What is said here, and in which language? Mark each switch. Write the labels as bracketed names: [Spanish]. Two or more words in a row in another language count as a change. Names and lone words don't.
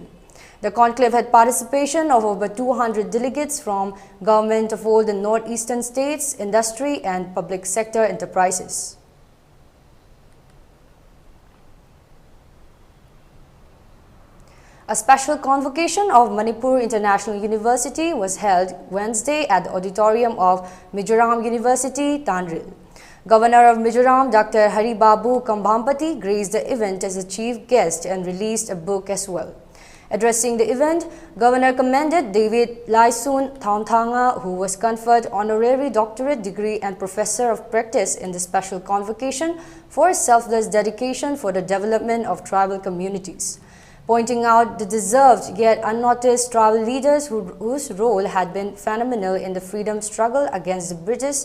[English] The conclave had participation of over 200 delegates from government of all the northeastern states, industry and public sector enterprises. A special convocation of Manipur International University was held Wednesday at the auditorium of Mizoram University, Tandil. Governor of Mizoram, Dr. Hari Babu Kambhampati, graced the event as a chief guest and released a book as well. Addressing the event, Governor commended David Laisun Thaunthanga, who was conferred honorary doctorate degree and professor of practice in the special convocation for his selfless dedication for the development of tribal communities, pointing out the deserved yet unnoticed tribal leaders whose role had been phenomenal in the freedom struggle against the British.